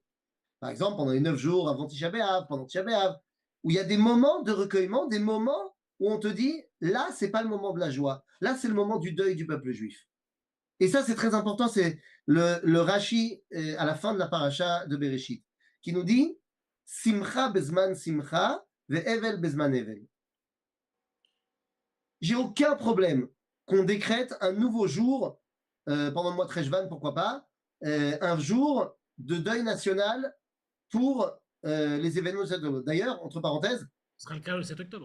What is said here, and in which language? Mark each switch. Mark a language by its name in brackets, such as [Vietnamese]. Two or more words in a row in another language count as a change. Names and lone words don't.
[French] Par exemple, pendant les 9 jours avant Tisha B'Av, pendant Tisha B'Av, où il y a des moments de recueillement, des moments où on te dit, là, c'est pas le moment de la joie. Là, c'est le moment du deuil du peuple juif. Et ça, c'est très important. C'est le Rashi à la fin de la paracha de Bereshit, qui nous dit, [Hebrew] שמחה בזמן שמחה, ואבל בזמן אבל. [French] J'ai aucun problème qu'on décrète un nouveau jour, pendant le mois de Rejvan, pourquoi pas, un jour de deuil national pour les événements de 7 octobre. D'ailleurs, entre parenthèses, Ce sera le cas le 7 octobre.